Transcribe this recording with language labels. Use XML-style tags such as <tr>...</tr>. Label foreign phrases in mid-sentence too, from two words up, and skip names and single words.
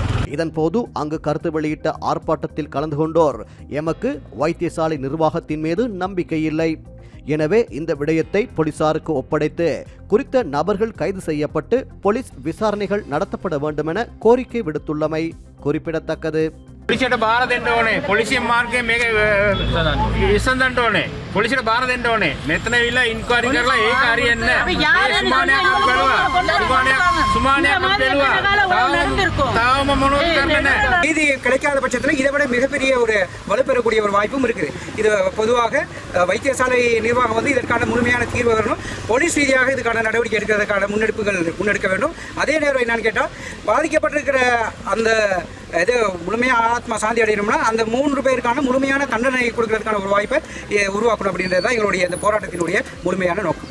<ta>இதன் போது அங்கு கருத்து வெளியிட்ட ஆர்ப்பாட்டத்தில் கலந்து கொண்டோர், எமக்கு வைத்தியசாலை நிர்வாகத்தின் மீது நம்பிக்கை இல்லை, எனவே இந்த விடயத்தை போலீசாருக்கு ஒப்படைத்து குறித்த நபர்கள் கைது செய்யப்பட்டு போலீஸ் விசாரணைகள் நடத்தப்பட வேண்டும் என கோரிக்கை விடுத்துள்ளமை குறிப்பிடத்தக்கது.</ta> <si>පොලිසියට බාර දෙන්න ඕනේ. පොලිසිය මාර්ගයේ මේක විසඳන්න ඕනේ. පොලිසියට බාර දෙන්න ඕනේ. මෙතන විලා ඉන්ක්වයරි කරලා ඒක හරියන්නේ නැහැ. සුමානයක් බැලුවා. තාම මොනවද කරන්නේ නැහැ.</si> <ta>நீதி கிடைக்காத பட்சத்தில் இதை விட மிகப்பெரிய ஒரு வலுப்பெறக்கூடிய ஒரு வாய்ப்பும் இருக்குது. இது பொதுவாக வைத்தியசாலை நிர்வாகம் வந்து இதற்கான முழுமையான தீர்வு வரணும். போலீஸ் ரீதியாக இதுக்கான நடவடிக்கை எடுக்கிறதுக்கான முன்னெடுக்க வேண்டும். அதே நேரம் என்னன்னு கேட்டால், பாதிக்கப்பட்டிருக்கிற அந்த இது முழுமையாக ஆத்மா சாந்தி அடையணும்னா அந்த 3 பேருக்கான முழுமையான தண்டனை கொடுக்கறதுக்கான ஒரு வாய்ப்பை உருவாக்கணும் அப்படின்றது தான் எங்களுடைய இந்த போராட்டத்தினுடைய முழுமையான நோக்கம்.</ta>